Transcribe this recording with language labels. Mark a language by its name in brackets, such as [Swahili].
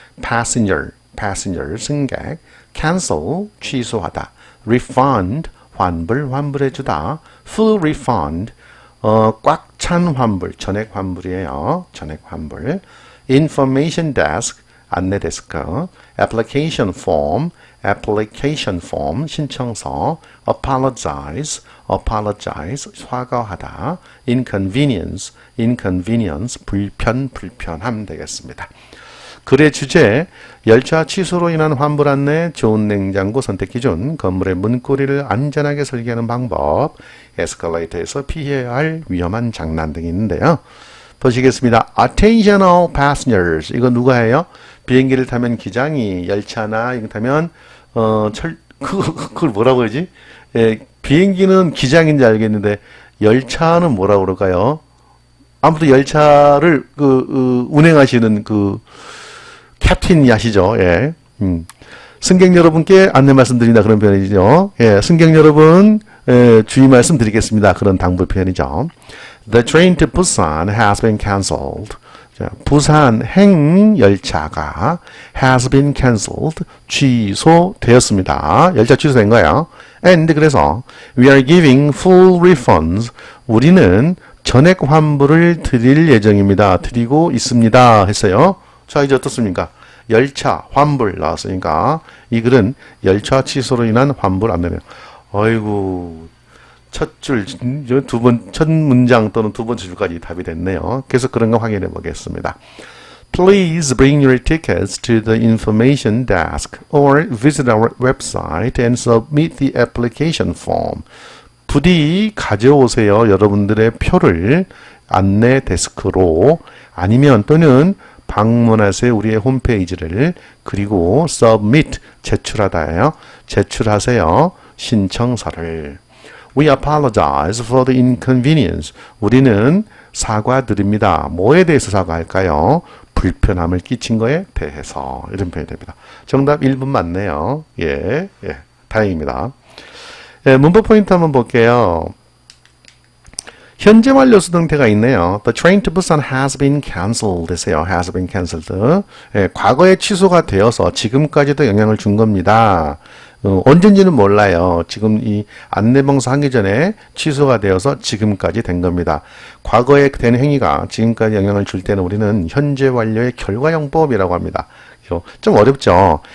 [English] Passenger, passenger, 승객. Cancel, 취소하다. [Korean] Refund, 환불, 환불해주다. Full refund, 꽉 찬 환불, 전액 환불이에요. 전액 환불. [English] Information desk, 안내 데스크. Application form, application form, 신청서. Apologize, apologize, 사과하다. [Korean] Inconvenience, inconvenience, 불편, 불편함 되겠습니다. 글의 주제, 열차 취소로 인한 환불 안내, 좋은 냉장고 선택 기준, 건물의 문고리를 안전하게 설계하는 방법, 에스컬레이터에서 피해야 할 위험한 장난 등이 있는데요. 보시겠습니다. Attentional passengers, 이거 누가 해요? 비행기를 타면 기장이, 열차나 이거 타면 그걸 뭐라고 그러지? 예, 비행기는 기장인지 알겠는데 열차는 뭐라고 그럴까요? 아무튼 열차를 운행하시는 캡틴이 하시죠. 예. 승객 여러분께 안내 말씀드린다. 그런 표현이죠. 예. 승객 여러분, 주의 말씀 드리겠습니다. 그런 당부 표현이죠. [English] The train to Busan has been cancelled. [Korean] 자, 부산 행 열차가 has been cancelled. 취소되었습니다. 열차 취소된 거예요. [English] And [Korean] 그래서 [English] we are giving full refunds. [Korean] 우리는 전액 환불을 드릴 예정입니다. 드리고 있습니다. 했어요. 자, 이제 어떻습니까? 열차 환불 나왔으니까 이 글은 열차 취소로 인한 환불 안내네요. 어이구, 첫 문장 또는 두 번째 줄까지 답이 됐네요. 그래서 그런 거 확인해 보겠습니다. [English] Please bring your tickets to the information desk or visit our website and submit the application form. [Korean] 부디 가져오세요. 여러분들의 표를 안내 데스크로 아니면 또는 방문하세요. 우리의 홈페이지를. 그리고 submit, 제출하다예요. 제출하세요. 신청서를. [English] We apologize for the inconvenience. [Korean] 우리는 사과드립니다. 뭐에 대해서 사과할까요? 불편함을 끼친 거에 대해서. 이런 표현이 됩니다. 정답 1번 맞네요. 예, 다행입니다. 예, 문법 포인트 한번 볼게요. 현재 완료 수동태가 있네요. [English] The train to Busan has been cancelled 했어요. has been cancelled. [Korean] 예, 과거에 취소가 되어서 지금까지도 영향을 준 겁니다. 언젠지는 몰라요. 지금 이 안내방송 하기 전에 취소가 되어서 지금까지 된 겁니다. 과거에 된 행위가 지금까지 영향을 줄 때는 우리는 현재 완료의 결과형법이라고 합니다. 좀 어렵죠.